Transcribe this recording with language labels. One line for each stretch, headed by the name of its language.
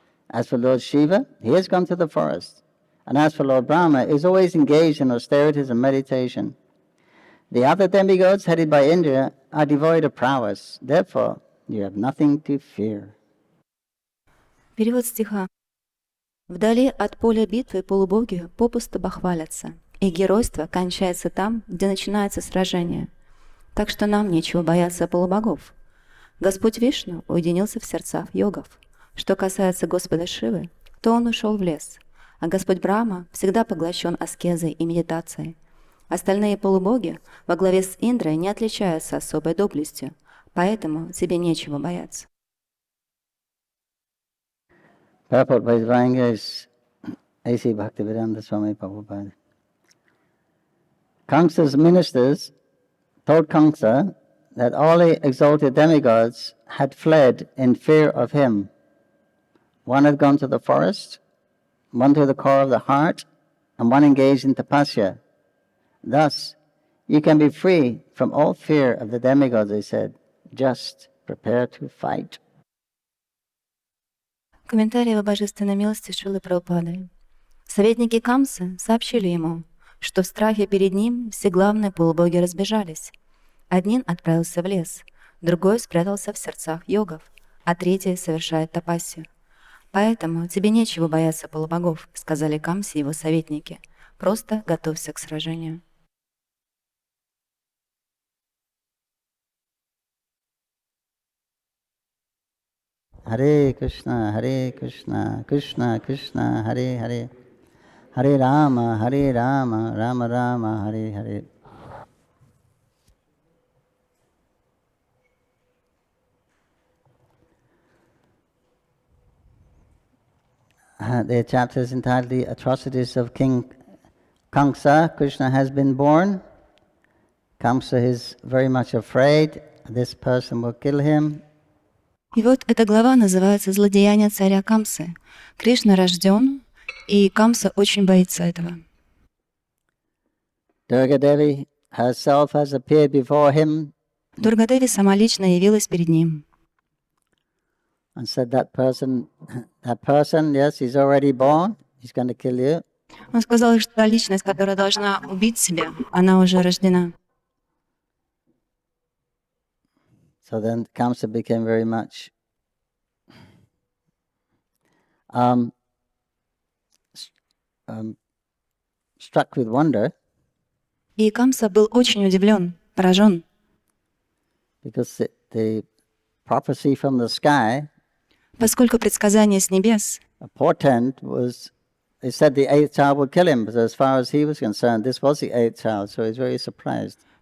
English: As for Lord Shiva, he has gone to the forest. And as for Lord Brahma, he is always engaged in austerities and meditation. The other demigods, headed by Indra, are devoid of prowess. Therefore, you have nothing to fear.
Russian: Перевод стиха. Вдали от поля битвы полубоги попусту бахвалятся, и геройство кончается там, где начинается сражение. Так что нам нечего бояться полубогов. Господь Вишну уединился в сердцах йогов. Что касается Господа Шивы, то он ушел в лес, а Господь Брахма всегда поглощен аскезой и медитацией. Остальные полубоги во главе с Индрой не отличаются особой доблестью, поэтому тебе нечего бояться.
English: Purport by His Vangas A.C. Bhaktivedanta Swami Prabhupada. Kamsa's ministers told Kamsa that all the exalted demigods had fled in fear of him. One had gone to the forest, one to the core of the heart, and one engaged in tapasya. Thus, you can be free from all fear of the demigods, they said. Just prepare to fight.
Russian: Комментарии о божественной милости Шрилы Прабхупады. Советники Камсы сообщили ему, что в страхе перед ним все главные полубоги разбежались. Один отправился в лес, другой спрятался в сердцах йогов, а третий совершает тапассию. «Поэтому тебе нечего бояться полубогов», — сказали Камсе его советники. «Просто готовься к сражению».
Sanskrit: Hare Krishna, Krishna Krishna, Hare Hare, Hare Rama, Rama Rama, Hare Hare.
English: The chapter is entitled The Atrocities of King Kamsa. Krishna has been born. Kamsa is very much afraid this person will kill him.
Russian: И вот эта глава называется «Злодеяния царя Камсы». Кришна рожден, и Камса очень боится этого.
English: Durga Devi herself has appeared before him
Russian: Дургадеви сама лично явилась перед ним
English: and said that person, yes, he's already born, he's going to kill you.
Russian: Он сказал, что та личность, которая должна убить себя, она уже рождена.
English: So then Kamsa became very much struck with wonder.
Russian: И Камса был очень удивлен, поражен,
English: Because the prophecy from the sky,
Russian: поскольку предсказание с небес,
English: a portent was, it said the eighth child would kill him, but as far as he was concerned, this was the eighth child, so he's very surprised.